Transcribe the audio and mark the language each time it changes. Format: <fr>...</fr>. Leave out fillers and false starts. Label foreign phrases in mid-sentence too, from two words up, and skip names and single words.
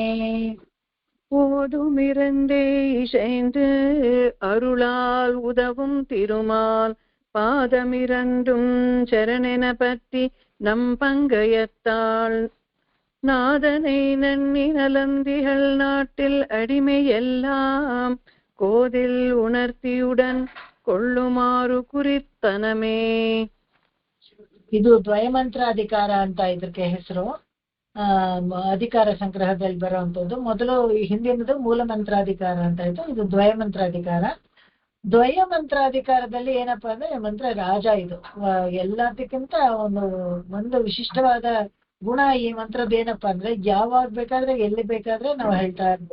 <ta>போதுமிரண்டே இசைந்து அருளால் உதவும் திருமால் பாதமிரண்டும் சரணென பற்றி நம் பங்கயத்தாள் நாதனை நன்னி நலந்திகள் நாட்டில் அடிமை எல்லாம் கோதில் உணர்த்தியுடன் கொள்ளுமாறு குறித்தனமே.</ta> <kn>ಇದು ದ್ವಯಮಂತ್ರ ಅಧಿಕಾರ ಅಂತ ಇದಕ್ಕೆ ಹೆಸರು. ಅಧಿಕಾರ ಸಂಗ್ರಹದಲ್ಲಿ ಬರುವಂತದ್ದು. ಮೊದಲು ಹಿಂದಿನದು ಮೂಲ ಮಂತ್ರಾಧಿಕಾರ ಅಂತ ಇತ್ತು, ಇದು ದ್ವಯ ಮಂತ್ರಾಧಿಕಾರ. ದ್ವಯ ಮಂತ್ರಾಧಿಕಾರದಲ್ಲಿ ಏನಪ್ಪಾ ಅಂದ್ರೆ ಮಂತ್ರ ರಾಜ. ಇದು ಎಲ್ಲದಕ್ಕಿಂತ ಒಂದು ವಿಶಿಷ್ಟವಾದ ಗುಣ ಈ ಮಂತ್ರದ ಏನಪ್ಪಾ ಅಂದ್ರೆ ಯಾವಾಗ ಬೇಕಾದ್ರೆ ಎಲ್ಲಿ ಬೇಕಾದ್ರೆ ನಾವು ಹೇಳ್ತಾ ಇರ್ಬೋದು.</kn>